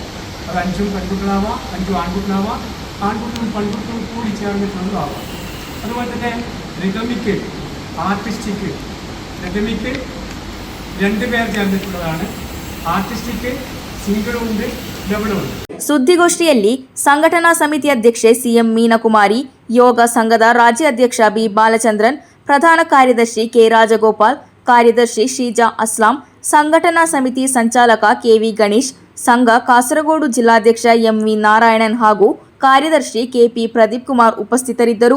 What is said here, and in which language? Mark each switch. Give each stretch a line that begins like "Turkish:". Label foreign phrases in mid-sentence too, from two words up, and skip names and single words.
Malayalam: അത് 5 പെൺകുട്ടികളാവാം, 5 ആൺകുട്ടികളാവാം, ആൺകുട്ടികളും പെൺകുട്ടികളും കൂടി ചേർന്നിട്ടുള്ളതാവാം. അതുപോലെ തന്നെ
English: rhythmic, artistic.
Malayalam: റിതമിക്ക് 2 പേർ ചേർന്നിട്ടുള്ളതാണ്. ആർട്ടിസ്റ്റിക്ക് സിംഗിളും ഉണ്ട്, ഡബിളും ഉണ്ട്.
Kannada: ಸುದ್ದಿಗೋಷ್ಠಿಯಲ್ಲಿ ಸಂಘಟನಾ ಸಮಿತಿ ಅಧ್ಯಕ್ಷೆ ಸಿಎಂ ಮೀನಕುಮಾರಿ, ಯೋಗ ಸಂಘದ ರಾಜ್ಯ ಅಧ್ಯಕ್ಷ ಬಿ ಬಾಲಚಂದ್ರನ್, ಪ್ರಧಾನ ಕಾರ್ಯದರ್ಶಿ ಕೆ ರಾಜಗೋಪಾಲ್, ಕಾರ್ಯದರ್ಶಿ ಶೀಜಾ ಅಸ್ಲಾಂ, ಸಂಘಟನಾ ಸಮಿತಿ ಸಂಚಾಲಕ ಕೆವಿ ಗಣೇಶ್, ಸಂಘ ಕಾಸರಗೋಡು ಜಿಲ್ಲಾಧ್ಯಕ್ಷ ಎಂವಿ ನಾರಾಯಣನ್ ಹಾಗೂ ಕಾರ್ಯದರ್ಶಿ ಕೆಪಿ ಪ್ರದೀಪ್ ಕುಮಾರ್ ಉಪಸ್ಥಿತರಿದ್ದರು.